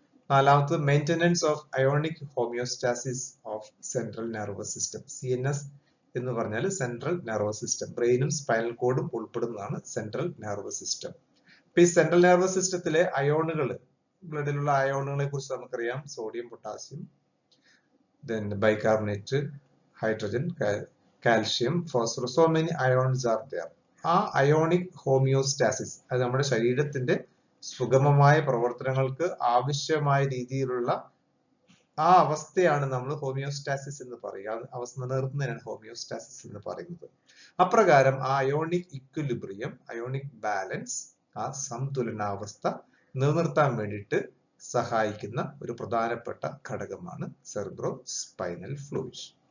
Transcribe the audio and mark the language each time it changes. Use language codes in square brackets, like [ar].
[en] നാലാമത്, maintenance of ionic homeostasis of central nervous system. [ml] CNS എന്ന് പറഞ്ഞാൽ സെൻട്രൽ നെർവസ് സിസ്റ്റം. ബ്രെയിനും സ്പൈനൽ കോഡും ഉൾപ്പെടുന്നതാണ് സെൻട്രൽ നെർവസ് സിസ്റ്റം. അപ്പൊ ഈ സെൻട്രൽ നെർവസ് സിസ്റ്റത്തിലെ അയോണുകൾ ബ്ലഡിലുള്ള അയോണുകളെ കുറിച്ച് നമുക്കറിയാം. [en] Sodium, potassium, then bicarbonate, hydrogen, calcium, phosphorus, so many ions are there. [ml] ആ അയോണിക് ഹോമിയോസ്റ്റാസിസ്, അത് നമ്മുടെ ശരീരത്തിന്റെ സുഗമമായ പ്രവർത്തനങ്ങൾക്ക് ആവശ്യമായ രീതിയിലുള്ള ആ അവസ്ഥയാണ് നമ്മൾ ഹോമിയോസ്റ്റാസിസ് എന്ന് പറയുക. അവസ്ഥ നിലനിർത്തുന്നതിനാണ് ഹോമിയോസ്റ്റാസിസ് എന്ന് പറയുന്നത്. അപ്രകാരം ആ അയോണിക് ഇക്വിലിബ്രിയം, അയോണിക് ബാലൻസ്, ആ സന്തുലനാവസ്ഥ നിലനിർത്താൻ വേണ്ടിയിട്ട് സഹായിക്കുന്ന ഒരു പ്രധാനപ്പെട്ട ഘടകമാണ് സെറിബ്രോ സ്പൈനൽ ഫ്ലൂയിഡ്.